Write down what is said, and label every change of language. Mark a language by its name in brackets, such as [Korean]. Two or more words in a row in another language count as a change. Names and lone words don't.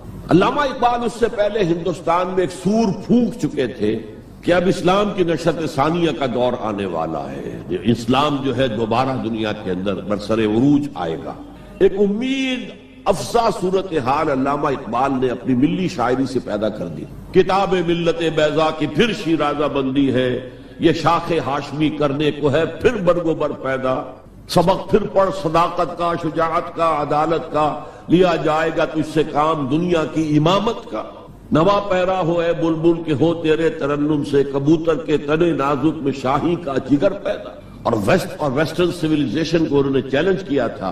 [Urdu] علامہ اقبال اس سے پہلے ہندوستان میں ایک سور پھونک چکے تھے کہ اب اسلام کی نشأت ثانیہ کا دور آنے والا ہے، اسلام جو ہے دوبارہ دنیا کے اندر برسر عروج آئے گا. ایک امید افزا صورتحال علامہ اقبال نے اپنی ملی شاعری سے پیدا کر دی. کتاب ملت بیضا کی پھر شیرازہ بندی ہے، یہ شاخ ہاشمی کرنے کو ہے پھر برگ و بر پیدا. سبق پھر پڑھ صداقت کا، شجاعت کا، عدالت کا، لیا جائے گا تجھ سے کام دنیا کی امامت کا. نوا پیرا ہو اے بلبل کے ہو تیرے ترنم سے، کبوتر کے تنے نازک میں شاہی کا جگر پیدا. اور [English] Western civilization [Urdu] کو انہوں نے چیلنج کیا تھا.